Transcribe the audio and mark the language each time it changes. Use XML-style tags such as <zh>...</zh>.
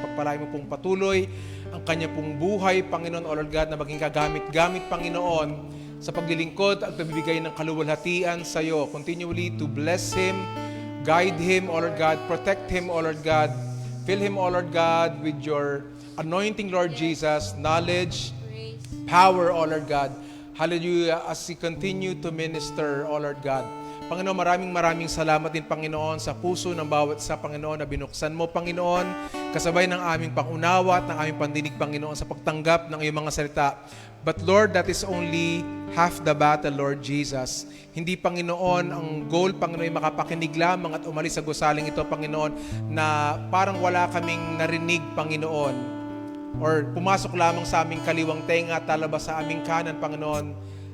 <tl>Pagpalain mo pong patuloy ang kanya pong buhay, Panginoon,</tl> <en>O Lord God,</en> <tl>na maging kagamit-gamit, Panginoon, sa paglilingkod at pagbibigay ng kaluwalhatian sa iyo.</tl> <en>Continually to bless him, guide him, O Lord God, protect him, O Lord God, fill him, O Lord God, with your anointing, Lord Jesus, knowledge, power, O Lord God. Hallelujah, as he continue to minister, O Lord God.</en> <tl>Panginoon, maraming salamat din, Panginoon, sa puso ng bawat isa, Panginoon, na binuksan mo, Panginoon, kasabay ng aming pangunawa at ng aming pandinig, Panginoon, sa pagtanggap ng iyong mga salita.</tl> <en>But Lord, that is only half the battle, Lord Jesus.</en> <tl>Hindi, Panginoon, ang goal, Panginoon, ay makapakinig lamang at umalis sa gusaling ito, Panginoon, na parang wala kaming narinig, Panginoon, or pumasok lamang sa aming kaliwang tenga at talabas sa aming kanan, Panginoon.</tl>